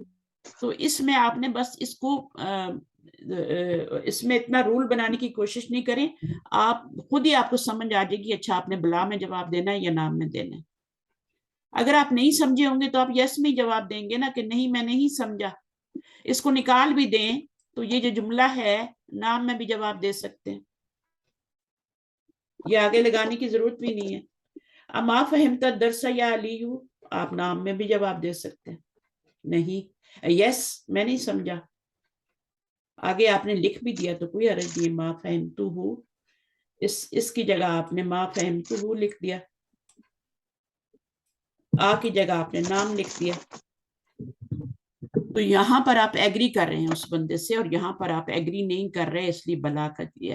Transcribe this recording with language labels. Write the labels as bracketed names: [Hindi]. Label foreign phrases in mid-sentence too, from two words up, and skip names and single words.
[Urdu] تو اس میں آپ نے بس اس کو اس میں اتنا رول بنانے کی کوشش نہیں کریں، آپ خود ہی آپ کو سمجھ آ جائے گی، اچھا آپ نے بلیٰ میں جواب دینا ہے یا نعم میں دینا ہے. اگر آپ نہیں سمجھے ہوں گے تو آپ یس میں جواب دیں گے نا، کہ نہیں میں نہیں سمجھا، اس کو نکال بھی دیں تو یہ جو جملہ ہے نعم میں بھی جواب دے سکتے ہیں، یہ آگے لگانے کی ضرورت بھی نہیں ہے. [Arabic] أما فهمت الدرس يا علي, [Urdu] آپ نعم میں بھی جواب دے سکتے ہیں، نہیں یس میں نہیں سمجھا، آگے آپ نے لکھ بھی دیا تو کوئی حرج نہیں, [Arabic] ما فهمته, [Urdu] اس کی جگہ آپ نے [Arabic] ما فهمته [Urdu] لکھ دیا، أ کی جگہ آپ نے نعم لکھ دیا، تو یہاں پر آپ ایگری کر رہے ہیں اس بندے سے، اور یہاں پر آپ ایگری نہیں کر رہے اس لیے بلیٰ کر دیا.